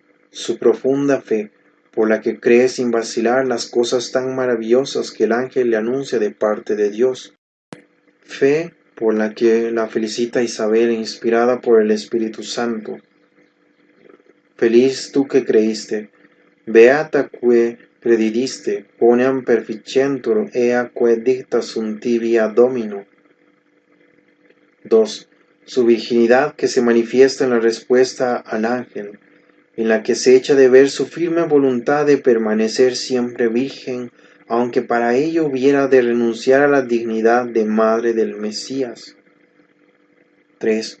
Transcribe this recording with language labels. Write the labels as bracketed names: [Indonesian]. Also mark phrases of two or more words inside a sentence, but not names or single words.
[Spanish] Su profunda fe, por la que cree sin vacilar las cosas tan maravillosas que el ángel le anuncia de parte de Dios. Fe por la que la felicita Isabel, inspirada por el Espíritu Santo. Feliz tú que creíste, [Latin] beata que credidiste, poneam perficientur ea que dicta sunt tibia Domino. [Spanish] 2. Su virginidad que se manifiesta en la respuesta al ángel, en la que se echa de ver su firme voluntad de permanecer siempre virgen, aunque para ello hubiera de renunciar a la dignidad de madre del Mesías. 3.